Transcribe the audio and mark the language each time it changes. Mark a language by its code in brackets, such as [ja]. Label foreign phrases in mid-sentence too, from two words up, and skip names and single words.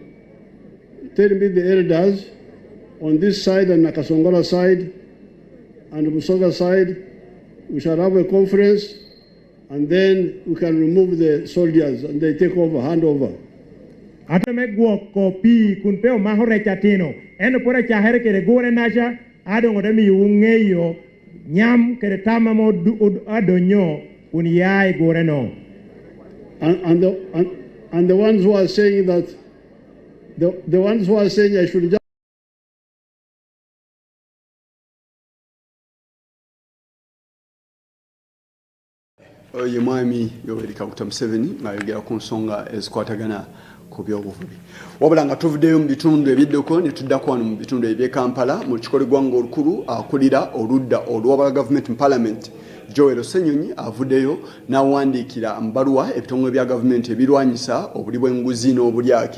[en] Tell me the elders on this side and Nakasongola side and Busoga side. We shall have a conference, and then we can remove the soldiers and they take over, hand over. [ach] Atame guoko pi kun peo maho rechatino eno pora chahere kere gore nasha adongo demi ungeyo nyam kere tama mo adonyo kun yai gore no. [en] And the ones who are saying that the ones who are saying I should just [lg] ye mwami Yoweri Kaguta Museveni ng'ayogera ku nsonga ezikwatagana ku byobuvubi. Wabula nga tuvuddeyo mu bitundu ebiddeko ne tuddako wano mu bitundu eby'e Kampala mu kikolo gwanga olukulu akulira oludda olw'obwa gavumenti mu Parliament Joel Senyonyi avuddeyo n'awandiikira amabaluwa ebitongole bya gavumenti ebirwanyisa obuli bw'enguzi n'obulyake.